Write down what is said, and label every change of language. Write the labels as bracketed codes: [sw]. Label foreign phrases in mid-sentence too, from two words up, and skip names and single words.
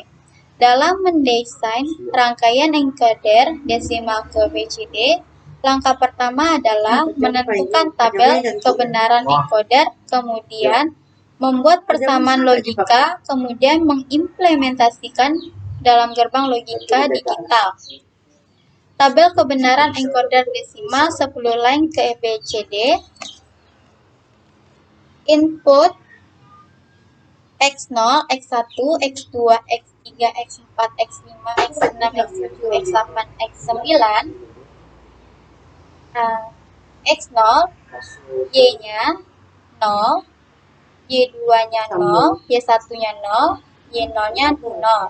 [id] Dalam mendesain rangkaian encoder desimal ke BCD, langkah pertama adalah menentukan tabel kebenaran encoder, kemudian membuat persamaan logika, kemudian mengimplementasikan dalam gerbang logika digital. Tabel kebenaran encoder desimal 10 line ke BCD. Input X0, X1, X2, X3, X4, X5, X6, X7, X8, X9. X0, Y-nya 0, Y2-nya 0, Y1-nya 0, Y0-nya 0.